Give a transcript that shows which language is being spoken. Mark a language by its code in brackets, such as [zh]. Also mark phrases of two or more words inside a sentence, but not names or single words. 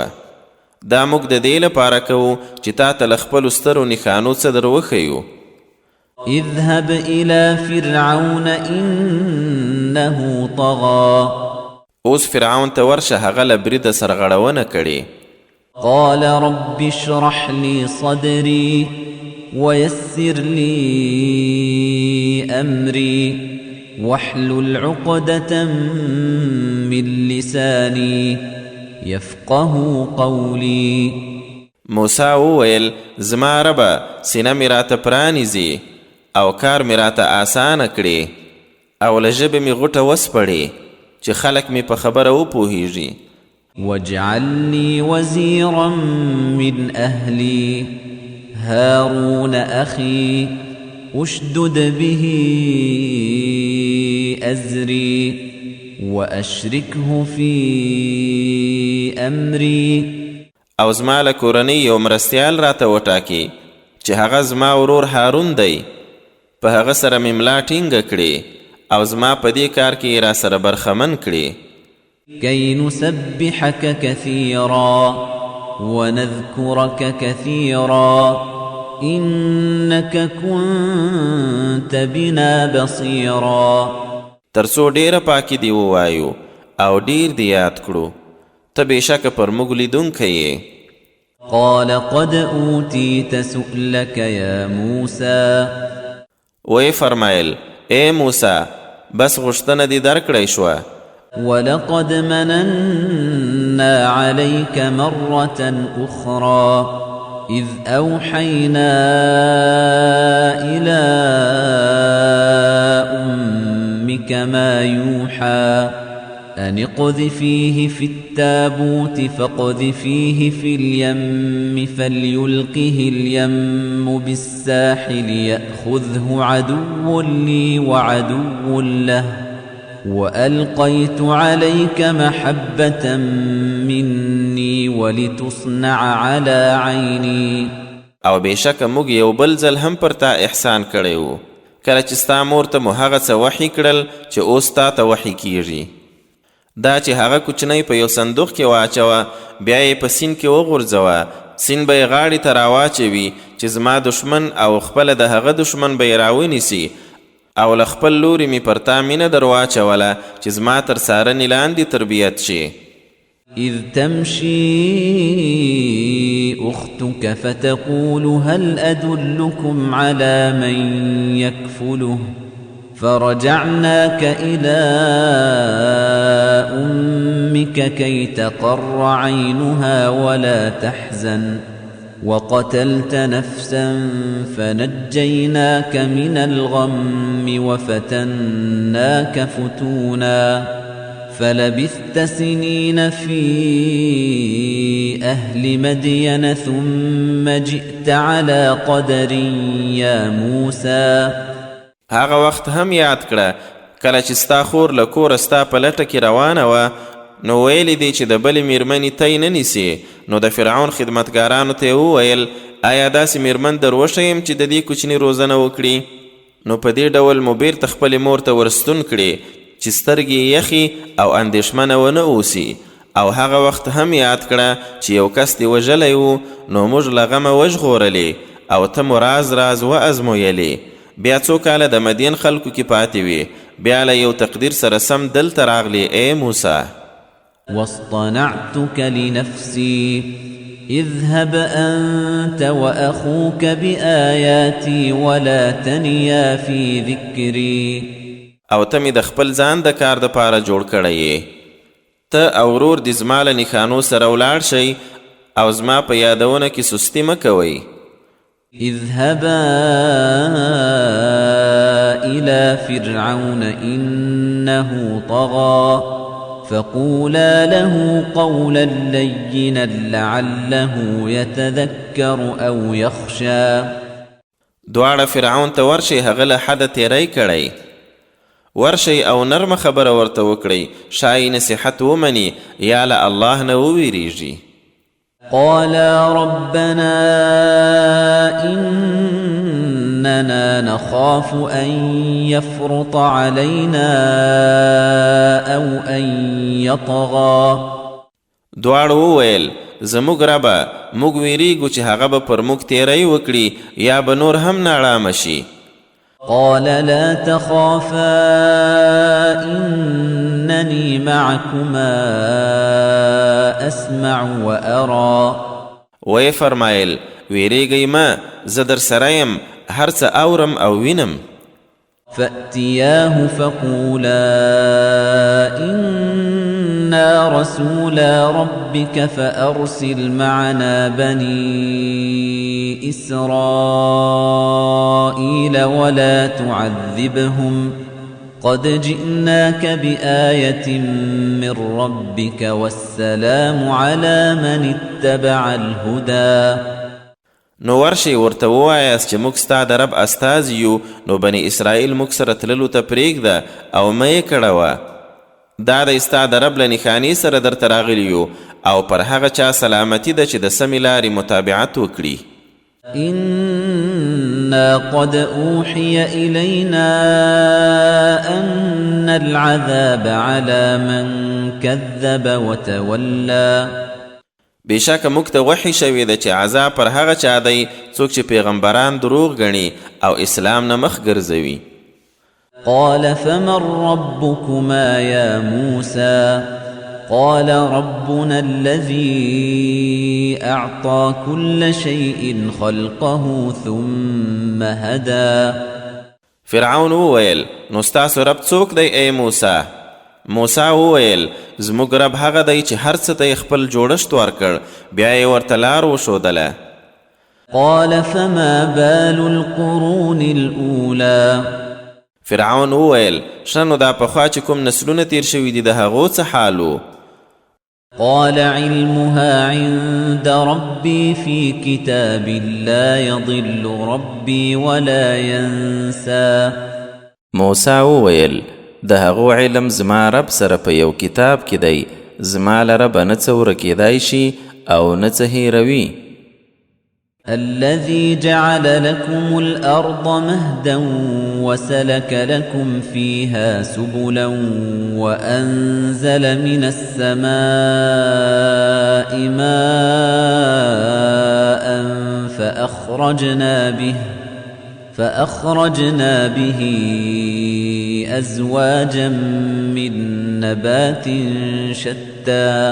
[ps] دا موږ د دې لپاره کوو چې تا ته له خپلو سترو نښانو څه در وښیو. [ar] اذهب إلى فرعون إنه طغى. [ps] اوس فرعون ته ورشه هغه له بریده سرغړونه کړې. [ar] قال رب اشرح لي صدري ويسر لي أمري واحلل عقدة من لساني يفقه قولي. [ps] موسی وویل زما ربه سینه مې راته پرانیزي او کار مې راته آسانه کړي او له ژبې مې غوټه وسپړې چې خلک مې په خبره وپوهیږي. [ar] واجعل لي وزيرا من أهلي هارون أخي أشدد به أزري وأشركه في أمري. [ps] او زما له کورنۍ یو مرستیال راته وټاکي چې هغه زما ورور هارون دی. په هغه سره مې ملا ټینګه کړې او زما په دې کار کې را سره برخمن کړې. [ar] كي نسبحك كثيرا ونذكرك كثيرا إنك كنت بنا بصيرا. [ps] ترڅو ډیره پاکي دی ووایو او ډیر دی یاد کړو ته بېشکه پر موږ لیدونکی یې. [ar] قال قد أوتيت سؤلك يا موسى. [ps] وی فرمایل ای موسی بس غوښتنه دې درکړی شوه. [ar] ولقد مننا عليك مرة أخرى إذ أوحينا إلى أمك ما يوحى أن اقذفيه في التابوت فاقذفيه في اليم فليلقه اليم بالساحل يأخذه عدو لي وعدو له وألقيت عليك محبة مني ولتصنع على عيني. [ps] او بېشکه موږ یو بل ځل هم پر تا احسان کړی و کله چې ستا مور ته مو هغه څه وحي کړل چې اوس تا ته وحي کیږي. دا چې هغه کوچنی په یو صندوق کې واچوه بیا یې په سیند کې وغورځوه سیند به یې غاړې ته راواچوي چې زما دشمن او خپله د هغه دشمن به یې راونیسي او له خپل لوري مې پر تا مینه در واچوله چې زما تر څارنې لاندې تربیت شي. [ar] إذ تمشي أختك فتقول هل أدلكم على من يكفله فرجعناك إلى أمك كي تقر عينها ولا تحزن وقتلت نفسا فنجيناك من الغم وفتناك فتونا فلبثت سنين في أهل مدين ثم جئت على قدر يا موسى. [ps] هغه وخت هم یاد کړه کله چې ستا خور له کوره ستا په لټه کې روانه وه نو ویلی دی چې د بلې میرمنې تی نه نیسي. نو د فرعون خدمتګارانو ته وویل آیا داسې میرمن در وښیم چې د دې کوچني روزنه وکړي؟ نو په دې ډول مو بیرته خپلې مور ته ورستون کړي چې سترګې یخي او اندېښمنه ونه اوسي. او هغه وخت هم یاد کړه چې یو کس دې وژلی و نو موږ له غمه وژغورلې او ته مو راز راز وازمویلې. بیا څو کاله د مدین خلکو کې پاتې وي بیا له یو تقدیر سره سم دلته راغلی ای موسی. [ar] واصطنعتك لنفسي اذهب أنت وأخوك بآياتي ولا تنيا في ذكري. [ps] او ته مې د خپل ځان د کار دپاره جوړ کړی یې ته او ورور دې زما له نښانو سره ولاړ شئ او زما په یادونه کې سستي مه کوئ. [ar] اذهبا إلى فرعون إنه طغى فقولا له قولا لينا لعله يتذكر أو يخشى. [ps] دواړه فرعون ته ورشئ، هغه له حده تیری کړی. ورشئ او نرمه خبره ورته وکړئ، شایي نصیحت ومني یا له الله نه وویریږي. [ar] قالا ربنا إننا نخاف أن يفرط علينا أو أن يطغى. [ps] دواړو وویل زموږ ربه موږ ویریږو چې هغه به پر موږ تیری وکړي یا به نور هم ناړامه شي. [ar] قال لا تخافا إنني معكما أسمع وأرى. [ps] وی فرمایل ویریږئ مه، زه در سره یم، هر څه اورم او وینم. [ar] فأتياه فقولا إنا رسولا ربك فأرسل معنا بني إسرائيل ولا تعذبهم قد جئناك بآية من ربك والسلام على من اتبع الهدى. [ps] نو ورشئ ورته ووایاست چې موږ ستا د رب استازي یو، نو بني اسرائیل موږ سره تللو ته پرېږده او مه یې کړوه. دا دی ستا د رب له نښانې سره درته راغلي یو او پر هغه چا سلامتي ده چې د سمې لارې متابعت وکړي. [ar] إنا قد أوحي إلينا أن العذاب على من كذب وتولى. [ps] بېشکه موږ ته وحي شوې ده چې عذاب پر هغه چا دی څوک چې پیغمبران دروغ ګڼي او اسلام نه مخ ګرځوي. [ar] قال فمن ربكما يا موسى قال ربنا الذي أعطى كل شيء خلقه ثم هدى. [ps] فرعون وویل نو ستاسو رب څوک دی ای موسی؟ موسی وویل زموږ رب هغه دی چې هر څه ته یې خپل جوړښت ورکړ بیا یې ورته لار وښودله. [ar] قال فما بال القرون الأولى. [ps] فرعون وویل ښه نو دا پخوا چې کوم نسلونه تیر شوي دي د هغو څه حال و؟ [ar] قال علمها عند ربي في كتاب لا يضل ربي ولا ينسى. [ps] موسی وویل د هغو علم زما رب سره په یو کتاب کې دی، زما لره به نه څه ورکېدای شي او نه څه هیروي. [ar] الذي جعل لكم الأرض مهدا وسلك لكم فيها سبلا وأنزل من السماء ماء فأخرجنا به أزواجا من نبات شتى.